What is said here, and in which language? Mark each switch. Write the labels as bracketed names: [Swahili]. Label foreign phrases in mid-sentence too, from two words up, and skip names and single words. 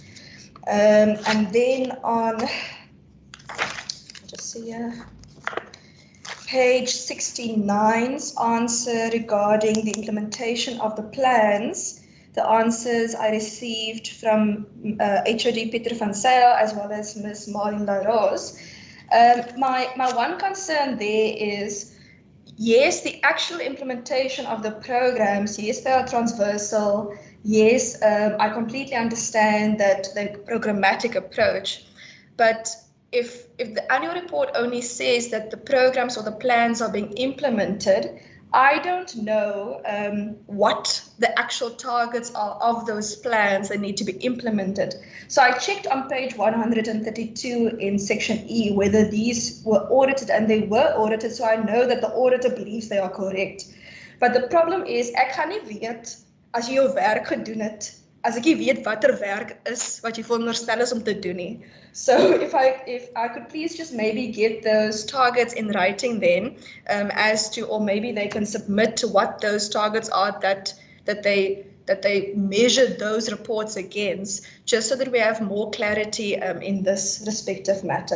[English] And then on page 69's answer regarding the implementation of the plans, the answers I received from HOD Peter van Zyl as well as Ms. Marlene LaRose. My one concern there is, yes, the actual implementation of the programs, yes, they are transversal. Yes, I completely understand that the programmatic approach, but if the annual report only says that the programs or the plans are being implemented, I don't know what the actual targets are of those plans that need to be implemented. So I checked on page 132 in section E whether these were audited, and they were audited, so I know that the auditor believes they are correct. But the problem is, [Afrikaans] ek gaan nie weet as jy jou werk gedoen het, as ek nie weet watter werk is wat jy veronderstel is om te doen nie. [English] So if I could please just maybe get those targets in writing then, as to, or maybe they can submit what those targets are that they measure those reports against, just so that we have more clarity in this respective matter.